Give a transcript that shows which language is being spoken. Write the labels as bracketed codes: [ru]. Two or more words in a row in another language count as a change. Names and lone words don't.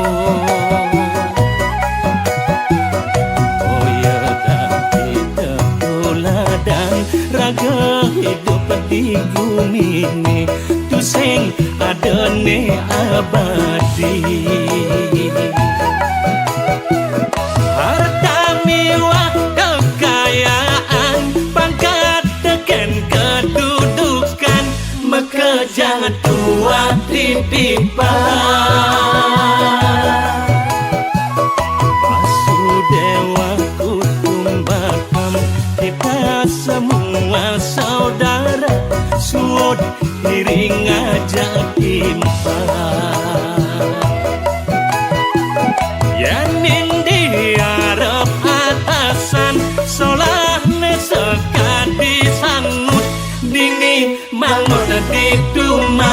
[ban] Boya dati ketuladan Raga hidup [id] di bumi ini [ban] Tusing adane abadi harta miwah pangkat teken kedudukan [id] maka jangan [ban] tua dipipa [sa] Vasudewa Kutumbakam [id] kita semua saudara [ban] suod iring aja timpa yanin diarep atasan solah sekadi sangut dini mangut ditu